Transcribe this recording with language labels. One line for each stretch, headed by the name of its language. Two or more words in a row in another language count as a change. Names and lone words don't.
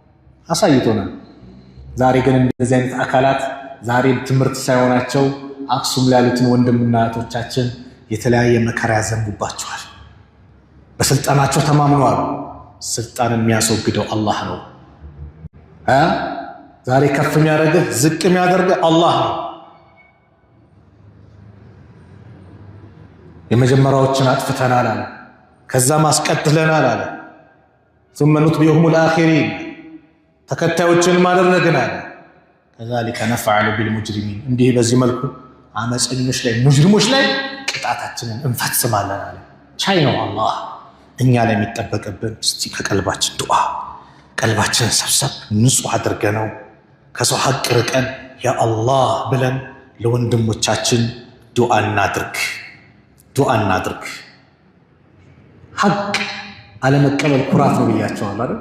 Amharic: አሳይቶናል። ዛሬ ግን እንደዚህ አይነት አካላት ዛሬ ትምህርት ሳይሆናቸው አክሱም ላይ ያሉትን ወንድምና እህቶቻችን የተለያየ መከራ ያዘንቡባቸዋል። በስልጣናቸው ተማምነዋል። ስልጣንን የሚያስወግደው አላህ ነው። ዛሬ ከፍ የሚያደርግህ ዝቅ የሚያደርግህ አላህ ነው። የመጀመሪያዎችን አጥፍተናል አለ፣ ከዛም አስቀጥለናል አለ።
Arabic: ثم نتبعهم الآخرين
Amharic: ተከታዮችን ማደረግን አለ።
Arabic: كذلك نفعل بالمجرمين
Amharic: እንዲህ በዚህ መልኩ አመፀኞች ላይ ሙጅሪሞች ላይ ቅጣታችንን እንፈጽማለን አለ። ቻይ ነው አላህ። እኛ ላይ የሚጠበቅብን እስቲ ከቀልባችን ዱዓ ቀልባችንን ሰብሰብ ንጹህ አድርገነው ከሰው ሐቅ ርቀን ያ አላህ ብለን ለወንድሞቻችን ዱዓ እናድርግ። ሐቅ አለመቀበል ኩራት ነው ብያቸዋል አይደል?